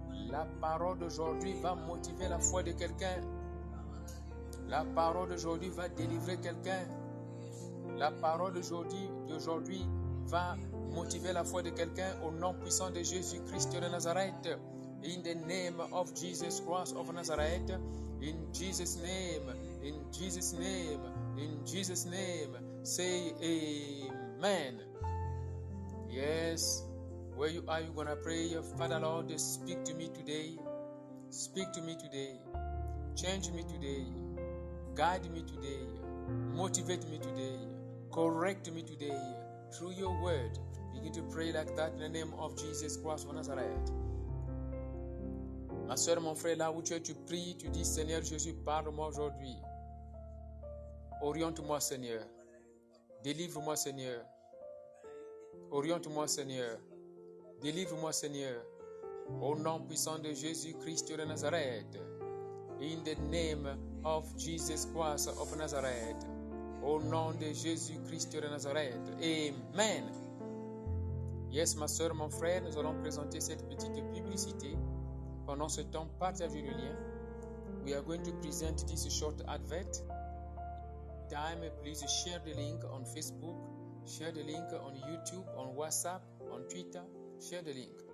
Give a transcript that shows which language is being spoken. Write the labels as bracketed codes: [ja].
[fr] La parole d'aujourd'hui va motiver la foi de quelqu'un. La parole d'aujourd'hui va délivrer quelqu'un. La parole d'aujourd'hui va motiver la foi de quelqu'un au nom puissant de Jésus-Christ de Nazareth. [en] In the name of Jesus Christ of Nazareth. In Jesus' name. In Jesus' name. In Jesus' name. Say amen. Yes. Where you are, you're going to pray. Father Lord, speak to me today. Speak to me today. Change me today. Guide me today. Motivate me today. Correct me today. Through your word. Begin to pray like that in the name of Jesus Christ of Nazareth. [fr] Ma soeur, mon frère, là où tu es, tu pries, tu dis, Seigneur Jésus, parle-moi aujourd'hui. Oriente-moi, Seigneur. Délivre-moi, Seigneur. Oriente-moi, Seigneur. Délivre-moi, Seigneur, au nom puissant de Jésus-Christ de Nazareth. [en] In the name of Jesus Christ of Nazareth. [fr] Au nom de Jésus-Christ de Nazareth. Amen. Yes, ma soeur, mon frère, nous allons présenter cette petite publicité. Pendant ce temps, partagez le lien. [en] We are going to present this short advert. Time, please share the link on Facebook, share the link on YouTube, on WhatsApp, on Twitter. Share the link.